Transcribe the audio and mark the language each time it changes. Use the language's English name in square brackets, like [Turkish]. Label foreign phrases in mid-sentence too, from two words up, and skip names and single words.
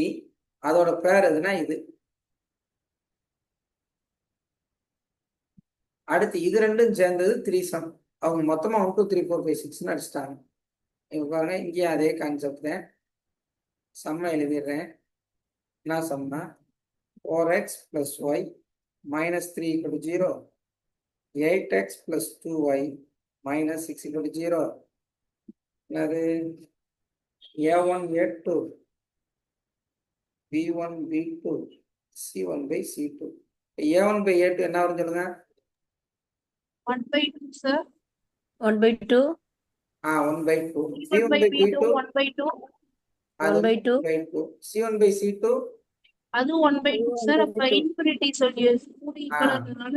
[Tamil] அதோட பேர் எதுனா இது. அடுத்து இது ரெண்டும் சேர்ந்தது 3 சம். அவங்க மொத்தமா 1 2 3 4 5 6 அடிச்சிட்டாங்க. இங்க பாருங்க, இங்கேயும் அதே கான்செப்ட் தான். சம்மை எழுதிடுறேன். என்ன சம்னா 4x + y - 3 = 0, 8x + 2y - 6 = 0. என்னது, A1 A2 B1 B2 C1/C2. A1/A2 என்ன வரும் சொல்லுங்க. 1/2 சார். 1/2. 1/2. B1/B2 C1/B2 1/2. அது 1/2. 1/2. C1/C2 அது 1/2 சார். அப்ப [English] infinity solution [Tamil] கூட ஈக்குவலா இருக்கனால